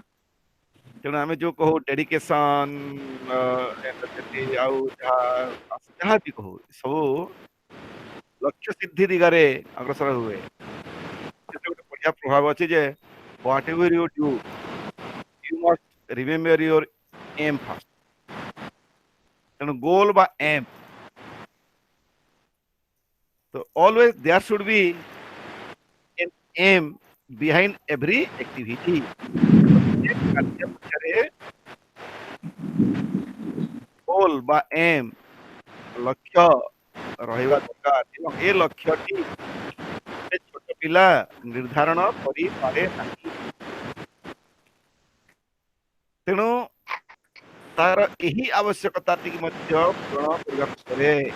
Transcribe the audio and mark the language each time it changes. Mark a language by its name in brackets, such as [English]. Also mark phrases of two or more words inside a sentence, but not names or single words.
[Odia] ତେଣୁ ଆମେ ଯୋଉ କହୁ ଡେଡିକେସନ ଆଉ ଯାହା ବି କହୁ, ସବୁ ଲକ୍ଷ୍ୟ ସିଦ୍ଧି ଦିଗରେ ଅଗ୍ରସର ହୁଏ। ସେଥିରେ ଗୋଟେ ବଢିଆ ପ୍ରଭାବ ଅଛି ଯେ [English] Whatever you do you must remember your aim first. [Odia] ତେଣୁ ଗୋଲ ବା ଏମ୍, ତ [English] always there should be an aim behind every activity. [Odia] କାର୍ଯ୍ୟ ପଛରେ ଗୋଲ ବା ଏମ୍, ଲକ୍ଷ୍ୟ ରହିବା ଦରକାର ଏବଂ ଏ ଲକ୍ଷ୍ୟଟି ଛୋଟ ପିଲା ନିର୍ଦ୍ଧାରଣ କରିପାରେ ନାହିଁ। ତେଣୁ ତାର ଏହି ଆବଶ୍ୟକତାଟି ମଧ୍ୟ ପୂରଣ କରିବାକୁ ପଡେ।